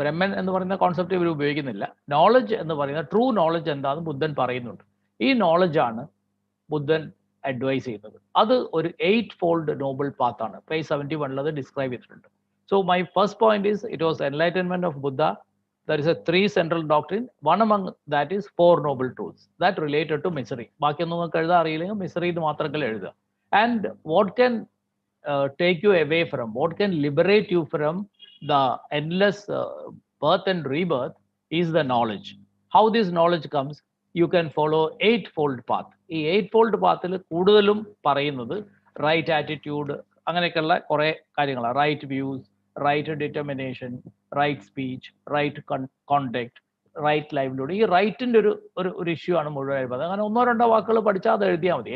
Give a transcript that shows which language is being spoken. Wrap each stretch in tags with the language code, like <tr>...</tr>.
<ml>ബ്രഹ്മൻ എന്ന് പറയുന്ന കോൺസെപ്റ്റ് ഇവർ ഉപയോഗിക്കുന്നില്ല. നോളജ് എന്ന് പറയുന്ന ട്രൂ നോളജ് എന്താണെന്ന് ബുദ്ധൻ പറയുന്നുണ്ട്. ഈ നോളജാണ് ബുദ്ധൻ അഡ്വൈസ് ചെയ്യുന്നത്. അത് ഒരു 8 ഫോൾഡ് നോബിൾ പാത്താണ്. പേജ് 71 അത് ഡിസ്ക്രൈബ് ചെയ്തിട്ടുണ്ട്.</ml> <en>So my first point is, it was enlightenment of Buddha. There is a 3 central doctrine. One among that is 4 noble truths that related to misery.</en> <ml>ബാക്കിയൊന്നും നിങ്ങൾക്ക് എഴുതാൻ അറിയില്ലെങ്കിൽ മിസറി ഇത് മാത്രമല്ല എഴുതുക.</ml> <en>And what can take you away from, what can liberate you from the endless birth and rebirth is the knowledge. How this knowledge comes? You can follow 8-fold path.</en> <ml>ഈ 8-fold പാത്തിൽ കൂടുതലും പറയുന്നത് right attitude, അങ്ങനെയൊക്കെയുള്ള കുറെ കാര്യങ്ങളാണ്. Right views, right determination, right speech, right conduct, right livelihood. ഈ റൈറ്റിന്റെ ഒരു issue ആണ് മുഴുവൻ. അങ്ങനെ 1-2 വാക്കുകൾ പഠിച്ചാൽ അത് എഴുതിയാൽ മതി.</ml>